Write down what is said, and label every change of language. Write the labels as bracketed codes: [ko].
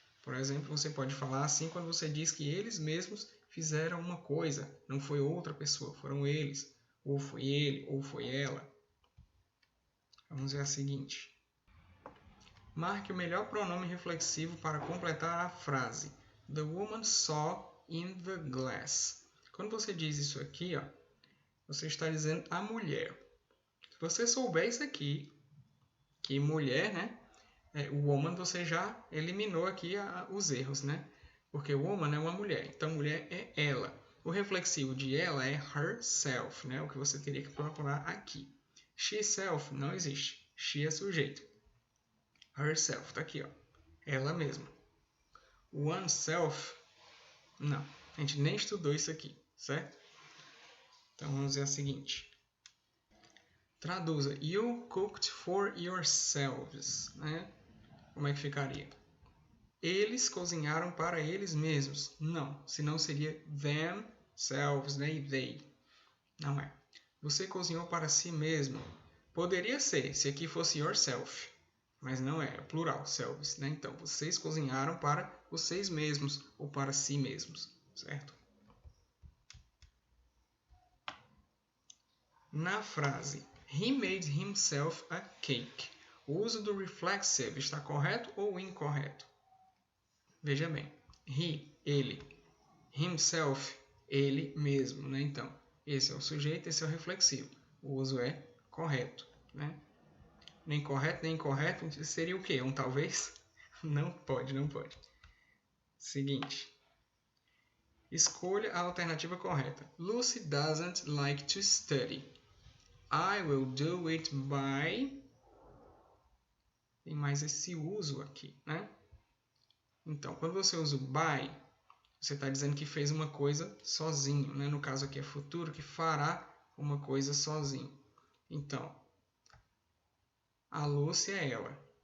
[pt] Por exemplo, você pode falar assim quando você diz que eles mesmos fizeram uma coisa. Não foi outra pessoa, foram eles. Ou foi ele, ou foi ela. Vamos ver a seguinte. Marque o melhor pronome reflexivo para completar a frase. [en] The woman saw in the glass. [pt] Quando você diz isso aqui, ó, você está dizendo a mulher. Se você souber isso aqui, que mulher, né? O woman você já eliminou aqui os erros, né? Porque woman é uma mulher, então mulher é ela. O reflexivo de ela é herself, né? O que você teria que procurar aqui. She self não existe. She é sujeito. Herself, está aqui, ó. Ela mesma. Oneself, não. A gente nem estudou isso aqui, certo? Então vamos ver a seguinte. Traduza. [en] You cooked for yourselves, né? [pt] Como é que ficaria? Eles cozinharam para eles mesmos. Não, senão seria themselves, né? E they. Não é. Você cozinhou para si mesmo. Poderia ser, se aqui fosse yourself. Mas não é plural, selves, né? Então, vocês cozinharam para vocês mesmos ou para si mesmos, certo? Na frase, [en] he made himself a cake. [pt] O uso do reflexive está correto ou incorreto? Veja bem, he, ele, himself, ele mesmo, né? Então, esse é o sujeito, esse é o reflexivo. O uso é correto, né? Nem correto, nem incorreto, seria o quê? Um talvez? Não pode, não pode. Seguinte. Escolha a alternativa correta. [en] Lucy doesn't like to study. I will do it by... [pt] Tem mais esse uso aqui, né? Então, quando você usa o by, você está dizendo que fez uma coisa sozinho, né? No caso aqui é futuro, que fará uma coisa sozinho. Então, a Lúcia é ela.